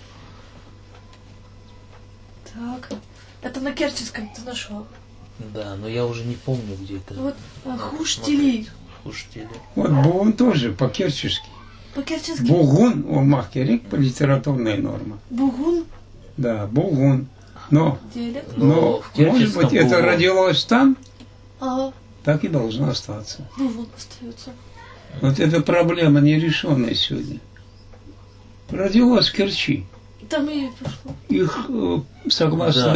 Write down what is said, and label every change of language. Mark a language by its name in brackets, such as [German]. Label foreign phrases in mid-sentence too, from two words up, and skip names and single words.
[Russian] Так. Это на керченском ты нашел. Да, но я уже не помню, где это. Вот хуштили. Хуштили. Вот Бугун тоже по-керчески. По-керченски. [Crimean Tatar] Бугун, о махкерик, [Russian] по литературной норме. Бугун. Да, Бугун. Но, Диалект. Но но в может керченском быть, это Бугун. родилось там, Ага. так и должно остаться. Бугун остается. Вот эта проблема нерешенная сегодня. Родилось в Керчи. Там и пошло. Их, согласно